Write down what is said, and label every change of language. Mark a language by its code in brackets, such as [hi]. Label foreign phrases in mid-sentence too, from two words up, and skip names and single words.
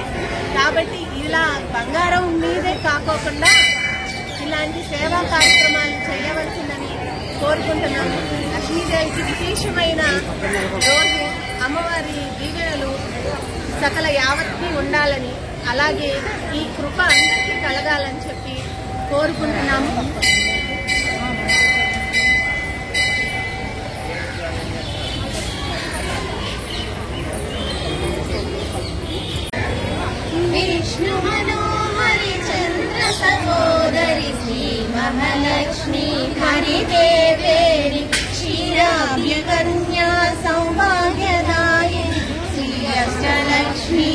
[te] కాబట్టి ఇలా బంగారం మీదే కాకోకుండా ఇలాంటి సేవా కార్యక్రమాలు చేయవలసిందని కోరుకుంటున్నాము. లక్ష్మీదేవికి విశేషమైన రోజు, అమ్మవారి దీవెనలు సకల యావత్తి ఉండాలని, అలాగే ఈ కృప అందరికీ కలగాలని చెప్పి కోరుకుంటున్నాము. [sa] विष्णु मनोहरि चंद्र सहोदरि श्री महालक्ष्मी हरिदेवेरि क्षीराब्ज कन्या सौभाग्यदायिनी श्री अष्टलक्ष्मी